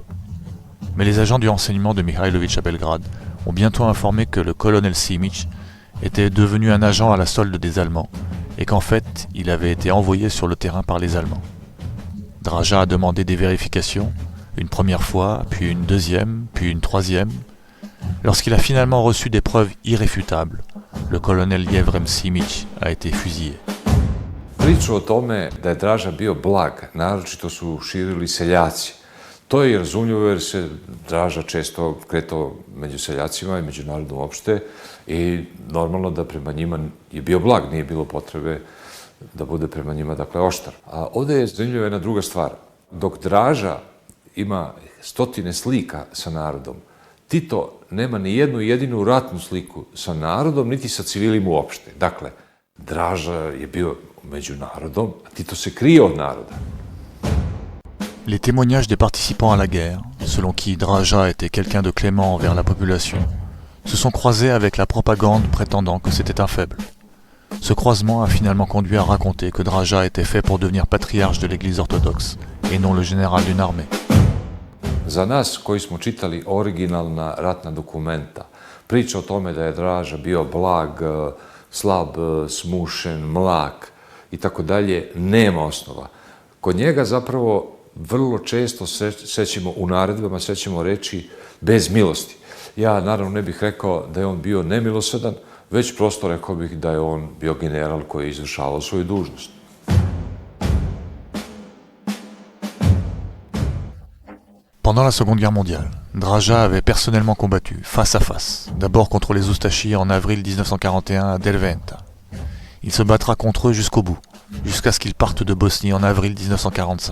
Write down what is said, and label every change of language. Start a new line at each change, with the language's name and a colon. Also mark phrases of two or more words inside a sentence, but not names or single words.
French: Mais les agents du renseignement de Mihailović à Belgrade ont bientôt informé que le colonel Simić était devenu un agent à la solde des Allemands, et qu'en fait, il avait été envoyé sur le terrain par les Allemands. Draža a demandé des vérifications, une première fois, puis une deuxième, puis une troisième. Lorsqu'il a finalement reçu des preuves irréfutables, le colonel Jevrem Simić a été fusillé.
Serbian: Priču o tome da je Draža bio blag, naročito su širili seljaci. To je razumljivo jer se Draža često kretao među seljacima i među narodom uopšte i normalno da prema njima je bio blag, nije bilo potrebe da bude prema njima, dakle, oštar. A ovdje je zanimljiva jedna druga stvar. Dok Draža ima stotine slika sa narodom, Tito nema ni jednu jedinu ratnu sliku sa narodom, niti sa civilima uopšte. Dakle, Draža je bio među narodom, a Tito se krije od naroda.
French: Les témoignages des participants à la guerre, selon qui Draža était quelqu'un de clément envers la population, se sont croisés avec la propagande prétendant que c'était un faible. Ce croisement a finalement conduit à raconter que Draža était fait pour devenir patriarche de l'église orthodoxe et non le général d'une armée.
Serbian: Za nas koji smo čitali originalna ratna dokumenta, priča o tome da je Draža bio blag, slab, smušen, mlak i tako dalje, nema osnova. Kod njega zapravo vrlo često sećemo u naredbama, sećemo reči bez milosti. Ja naravno ne bih rekao da je on bio nemilosredan, već prosto rekao bih da je on bio general koji je izvršavao svoju dužnost.
French: Pendant la Seconde Guerre mondiale, Draža avait personnellement combattu, face à face, d'abord contre les Ustashi en avril 1941 à Derventa. Il se battra contre eux jusqu'au bout, jusqu'à ce qu'ils partent de Bosnie en avril 1945.